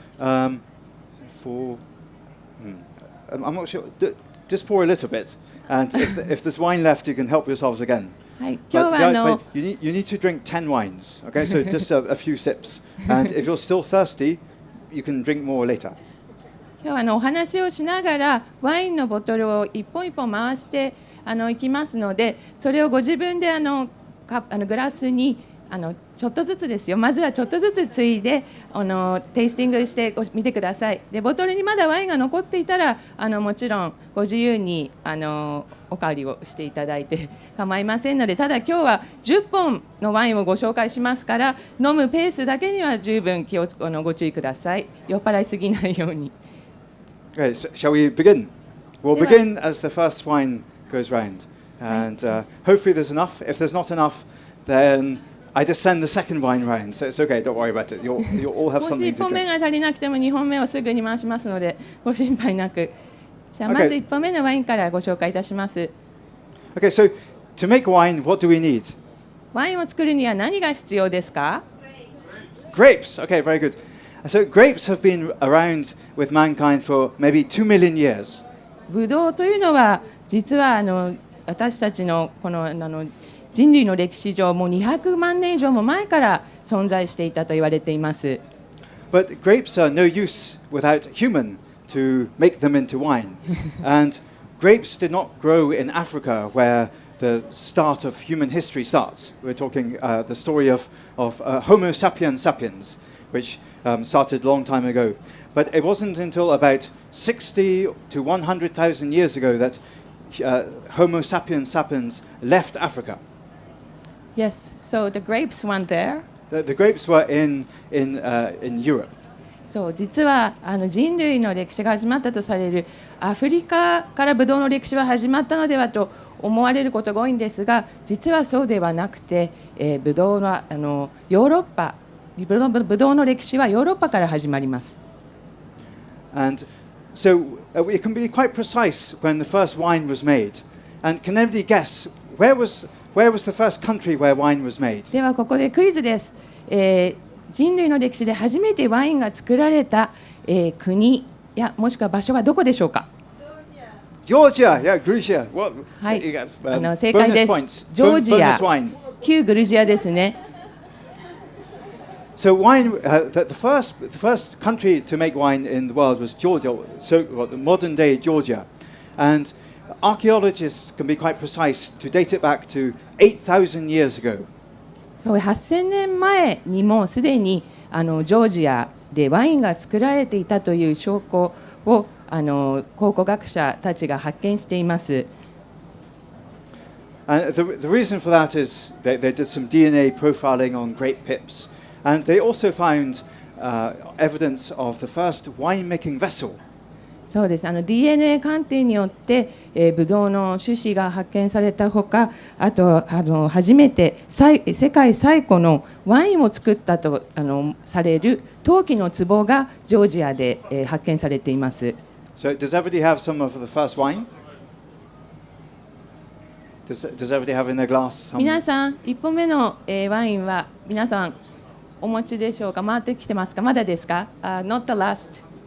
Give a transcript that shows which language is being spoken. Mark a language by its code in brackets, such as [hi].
[en] I'm not sure. Just pour a little bit, and if there's wine left, you can help yourselves again. [ja] はい、今日は [en] you need to drink 10 wines. Okay, so just a few sips, and if you're still thirsty, you can drink more later. [ja] 今日はお話をしながらワインのボトルを一本一本回していきますので、それをご自分でグラスにちょっとずつですよ。まずはちょっとずつついでテイスティングしてみてください。でボトルにまだワインが残っていたらもちろんご自由におかわりをしていただいて構いませんので、ただ今日は10本のワインをご紹介しますから、飲むペースだけには十分ご注意ください。酔っ払いすぎないように。 [en] Okay, so shall we begin? We'll begin as the first wine goes round, and hopefully there's enough. If there's not enough, then I just send the second wine round, so it's okay. Don't worry about it. You'll all have [ja] もし [en] something [ja] 1 [en] to [ja] 本目 [en] drink. [ja] が足りなくても2本目をすぐに回しますのでご心配なく。じゃあまず1本目のワインからご紹介いたします。 [en] Okay, so to make wine, what do we need? [ja] ワインを作るには何が必要ですか？ [en] Grapes. Okay, very good. So grapes have been around with mankind for maybe 2 million years. [ja] ブドウというのは実は私たちのこの人類の歴史上もう200万年以上も前から存在していたと言われています。 [en] But grapes are no use without human to make them into wine. And grapes did not grow in Africa where the start of human history starts. We're talking the story of Homo sapiens sapiens, which started a long time ago. But it wasn't until about 60 to 100,000 years ago that Homo sapiens sapiens left Africa. Yes, so the grapes weren't there. The grapes were in Europe. [ja] そう実は人類の歴史が始まったとされるアフリカからブドウの歴史は始まったのではと思われることが多いんですが、実はそうではなくて、ブドウはヨーロッパブドウの歴史はヨーロッパから始まります。 [en] And so it can be quite precise when the first wine was made. And can anybody guess where was the first country where wine was made? [ja] ではここでクイズです。人類の歴史で初めてワインが作られた、国やもしくは場所はどこでしょうか？ [en] Georgia, yeah, Georgia. What? [ja] はい、正解です。ジョージア、旧グルジアですね。 [en] So wine, the first country to make wine in the world was Georgia, so the modern day Georgia, and archaeologists can be quite precise to date it back to 8,000 years ago. [ja] そう8000年前にもすでにジョージアでワインが作られていたという証拠を考古学者たちが発見しています。 [en] And the reason for that is they did some DNA profiling on grape pips, and they also found evidence of the first winemaking vessel. [ja] そうです。 DNA 鑑定によって、ブドウの種子が発見されたほか、あと初めて世界最古のワインを作ったとされる陶器の壺がジョージアで、発見されています。 [en] So does everybody have some of the first wine? Does everybody have in their glass some? [ja] 皆さん、1本目の、ワインは皆さんお持ちでしょうか？回ってきてますか？まだですか？ [en] Not the last.